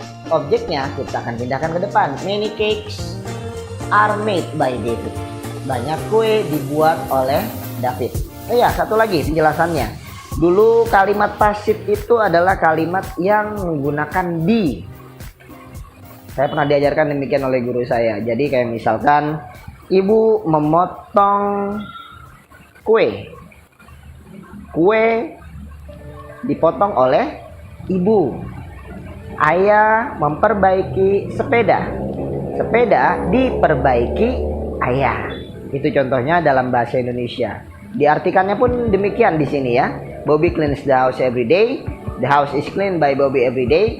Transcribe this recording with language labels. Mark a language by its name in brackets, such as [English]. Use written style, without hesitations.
[Indonesian] Objeknya kita akan pindahkan ke depan. [English] Many cakes are made by David. [Indonesian] Banyak kue dibuat oleh David. Ya, satu lagi penjelasannya. Dulu kalimat pasif itu adalah kalimat yang menggunakan di. Saya pernah diajarkan demikian oleh guru saya. Jadi kayak misalkan ibu memotong kue. Kue dipotong oleh ibu. Ayah memperbaiki sepeda. Sepeda diperbaiki ayah. Itu contohnya dalam bahasa Indonesia. Diartikannya pun demikian di sini ya. [English] Bobby cleans the house every day. The house is cleaned by Bobby every day.